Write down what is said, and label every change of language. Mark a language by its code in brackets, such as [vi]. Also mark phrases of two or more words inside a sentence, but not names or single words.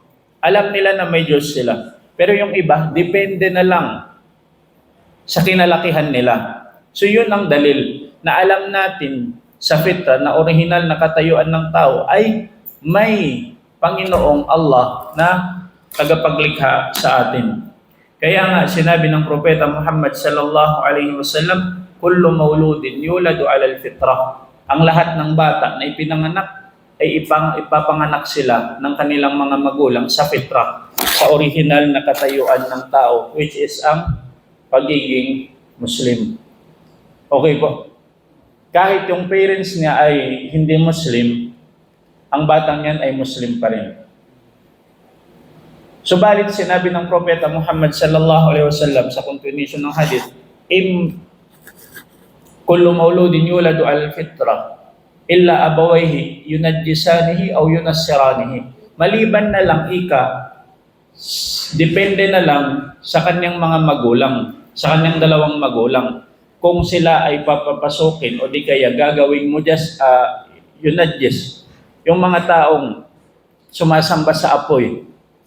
[tl] Alam nila na may Diyos sila. Pero yung iba, depende na lang sa kinalakihan nila. So yun ang dalil na alam natin sa fitrah na original na katayuan ng tao ay may Panginoong Allah na tagapaglikha sa atin. Kaya nga sinabi ng propeta Muhammad [ar] صلى الله عليه وسلم, كل مولود يولد على الفطرة. [tl] Ang lahat ng bata na ipinanganak ay ipapanganak sila ng kanilang mga magulang sa fitrah, sa original na katayuan ng tao, [en] which is [tl] ang pagiging Muslim. Okay po? Kahit yung parents niya ay hindi Muslim, ang batang yan ay Muslim pa rin. Subalit sinabi ng propeta Muhammad [ar] صلى الله عليه وسلم [tl] sa continuation ng hadith, [ar] كل مولود يولد الفطرة إلا أبواه ينجسانه أو ينصرانه. [tl] Maliban na lang depende na lang sa kanyang mga magulang, sa kanyang dalawang magulang, kung sila ay papapasukin o di kaya gagawin mo yunajjis, yung mga taong sumasamba sa apoy,